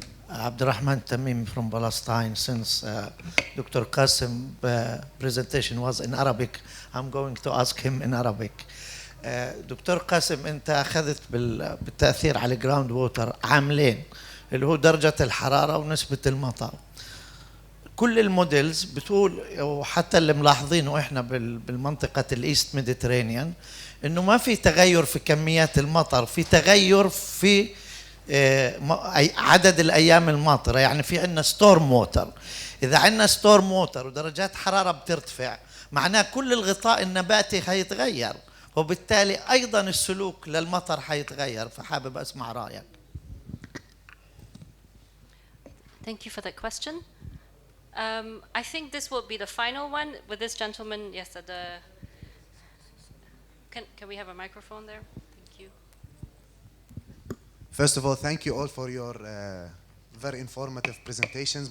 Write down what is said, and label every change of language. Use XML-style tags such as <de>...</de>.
<en>Abdurrahman Tamim from Palestine. Since Dr. Qasim presentation was in Arabic, I'm going to ask him in Arabic.</en> <ar>دكتور قاسم، أنت أخذت بالتأثير على</ar> <en>الجراوند ووتر</en> <ar>عاملين اللي هو درجة الحرارة ونسبة المطر. كل</ar> <en>الموديلز</en> <ar>بتقول، وحتى اللي ملاحظينه إحنا بالمنطقة</ar> <en>الإيست ميديترينيان،</en> <ar>إنه ما في تغير في كميات المطر، في تغير في عدد الأيام الماطرة. يعني في عندنا</ar> <en>Storm water.</en> <ar>إذا عندنا ستورم ووتر ودرجات حرارة بترتفع، معناه كل الغطاء النباتي هيتغير، وبالتالي أيضا السلوك للمطر هيتغير. فحابب أسمع رأيك.</ar> <en>Thank you for that question. I think this will be the final one with this gentleman. Yes, at the. Can we have a microphone there? Thank you. First of all, thank you all for your very informative presentations.</en>